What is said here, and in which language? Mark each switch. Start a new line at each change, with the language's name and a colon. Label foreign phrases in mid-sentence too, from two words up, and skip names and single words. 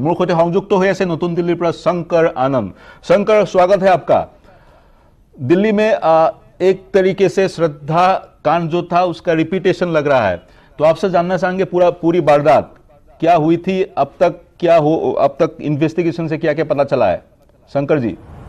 Assamese: মোৰ সৈতে সংযুক্ত হৈ আছে নতুন দিল্লীৰ পৰা শংকৰ আনন্দ।
Hindi: शंकर, स्वागत है आपका। दिल्ली में 1 तरीके से श्रद्धा कांड जो था उसका रिपीटेशन लग रहा है, तो आपसे जानना चाहेंगे पूरी वारदात क्या हुई थी, अब तक इन्वेस्टिगेशन से क्या क्या पता चला है, शंकर जी?